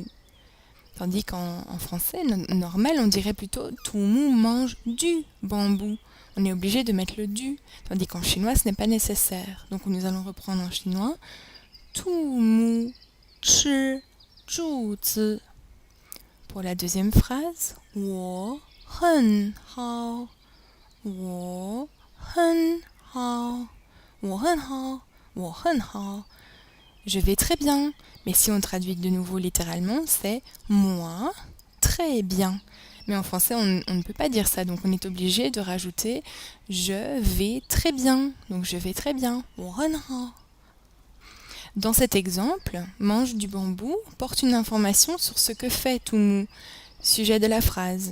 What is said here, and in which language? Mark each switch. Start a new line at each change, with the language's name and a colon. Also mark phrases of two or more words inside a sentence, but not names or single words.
French: Tandis qu'en français normal, on dirait plutôt tout mou mange du bambou. On est obligé de mettre le du, tandis qu'en chinois, ce n'est pas nécessaire. Donc nous allons reprendre en chinois.
Chinese: Tu mu chi zhu zi.
French: Pour la deuxième phrase,
Chinese: 我很好，我很好，我很好，我很好.
French: Je vais très bien, mais si on traduit de nouveau littéralement, c'est moi très bien. Mais en français, on ne peut pas dire ça, donc on est obligé de rajouter je vais très bien. Donc je vais très bien.
Chinese: 我很好.
French: Dans cet exemple, mange du bambou porte une information sur ce que fait Tumu, sujet de la phrase.